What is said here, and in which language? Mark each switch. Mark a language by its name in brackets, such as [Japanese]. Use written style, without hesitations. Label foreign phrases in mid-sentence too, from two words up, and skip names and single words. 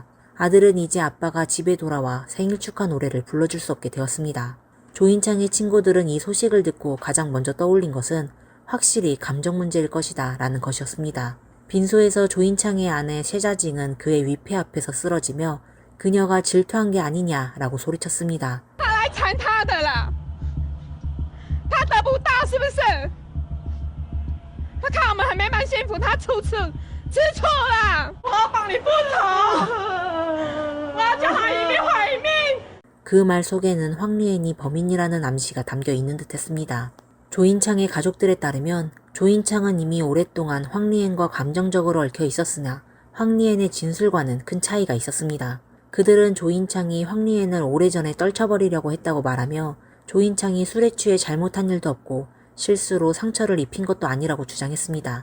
[Korean] 아들은 이제 아빠가 집에 돌아와 생일 축하 노래를 불러줄 수 없게 되었습니다. 조인창의 친구들은 이 소식을 듣고 가장 먼저 떠올린 것은 확실히 감정 문제일 것이다 라는 것이었습니다. 빈소에서 조인창의 아내 셰자징은 그의 위패 앞에서 쓰러지며 그녀가 질투한 게 아니냐라고 소리쳤습니다. [Chinese] 他看我们还没蛮幸福，他处处吃醋了。我要帮你复仇，我要叫他一命还一命。 [Korean] 그 말 속에는 황리엔이 범인이라는 암시가 담겨 있는 듯했습니다. 조인창의 가족들에 따르면 조인창은 이미 오랫동안 황리엔과 감정적으로 얽혀 있었으나 황리엔의 진술과는 큰 차이가 있었습니다. 그들은 조인창이 황리엔을 오래전에 떨쳐버리려고 했다고 말하며 조인창이 술에 취해 잘못한 일도 없고 실수로 상처를 입힌 것도 아니라고 주장했습니다.